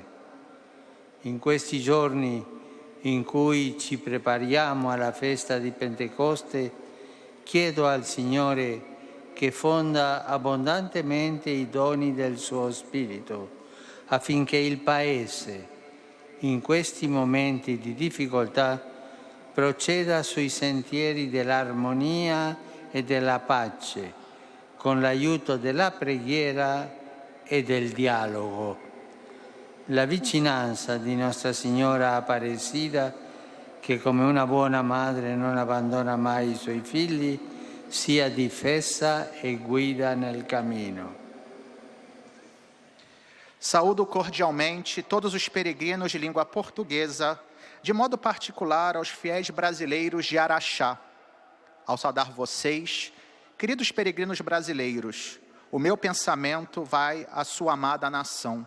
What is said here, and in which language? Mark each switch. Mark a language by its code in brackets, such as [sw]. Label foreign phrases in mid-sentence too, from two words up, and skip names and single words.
[it] In questi giorni in cui ci prepariamo alla festa di Pentecoste, chiedo al Signore che fonda abbondantemente i doni del suo Spirito, affinché il Paese, in questi momenti di difficoltà, proceda sui sentieri dell'armonia e della pace, con l'aiuto della preghiera e del dialogo. La vicinanza di Nostra Signora Aparecida, che come una buona madre non abbandona mai i suoi figli, sia difesa e guida nel cammino. [pt] Saúdo cordialmente todos os peregrinos de língua portuguesa, de modo particular aos fiéis brasileiros de Araxá. Ao saudar vocês, queridos peregrinos brasileiros, o meu pensamento vai à sua amada nação.